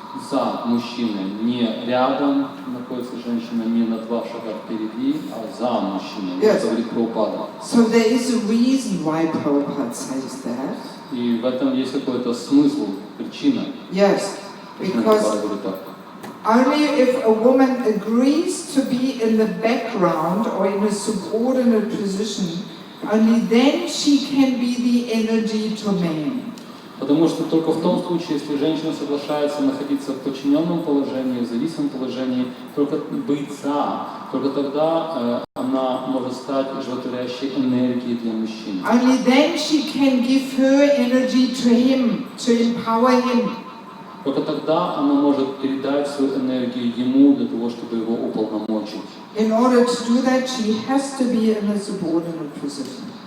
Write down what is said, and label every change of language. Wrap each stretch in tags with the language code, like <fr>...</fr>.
<ru>За мужчиной, не рядом находится женщина, не на 2 шага впереди, а за мужчиной. Это говорит Прабхупада.</ru> <en>So there is a reason why Prabhupada says that.</en> <ru>И в этом есть какой-то смысл, причина.</ru> <en>Yes, because only if a woman agrees to be in the background or in a subordinate position, only then she can be the energy to man.</en> <ru>Потому что только в том случае, если женщина соглашается находиться в подчиненном положении, в зависимом положении, только быть за, только тогда она может стать животворящей энергией для мужчин.</ru> <en>Only then she can give her energy to him, to empower him.</en> <ru>Только тогда она может передать свою энергию ему для того, чтобы его уполномочить.</ru> <en>In order to do that, she has to be in a subordinate position.</en>